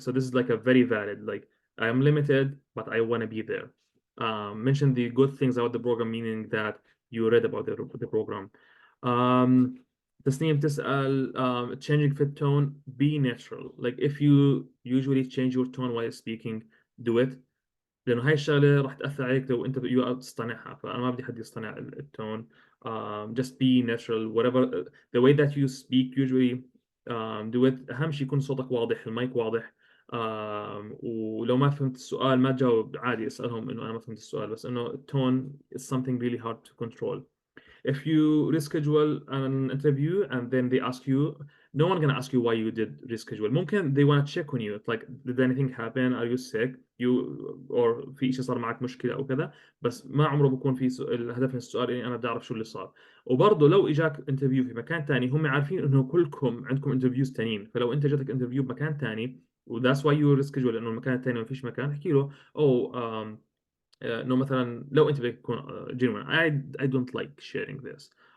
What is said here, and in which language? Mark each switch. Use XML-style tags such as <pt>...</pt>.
<en>So this is like a very valid, like I am limited but I want to be there. Mention the good things about the program, meaning that you read about the program. تسنيم</en> <ar>تسأل</ar> <en>changing fit tone, be natural. Like if you usually change your tone while speaking, do it.</en> <ar>لأنه هاي الشغلة راح تأثر عليك لو أنت تصطنعها. فأنا ما بدي حد يصطنع التون.</ar> <en>Just be natural whatever the way that you speak usually do it.</en> <ar>أهم شيء يكون صوتك واضح، المايك واضح. ولو ما فهمت السؤال ما تجاوب عادي، اسألهم إنه أنا ما فهمت السؤال، بس إنه التون</ar> <en>is something really hard to control. If you reschedule an interview and then they ask you, no one gonna ask you why you did reschedule.</en> <ar>ممكن</ar> <en>they wanna check on you. It's like did anything happen? Are you sick? Or</en> <ar>في شيء صار معك مشكلة أو كذا. بس ما عمره بكون في الهدف من السؤال إني أنا بدي أعرف شو اللي صار. وبرضه لو إجاك انترفيو في مكان تاني هم عارفين إنه كلكم عندكم انترفيوز تانيين، فلو أنت جاتك انترفيو بمكان تاني و</ar> <en>that's why you reschedule</en> <ar>لأنه المكان التاني ما فيش مكان، احكي له انه مثلا لو انت بدك تكون genuine</ar> <en>I don't like sharing this.</en>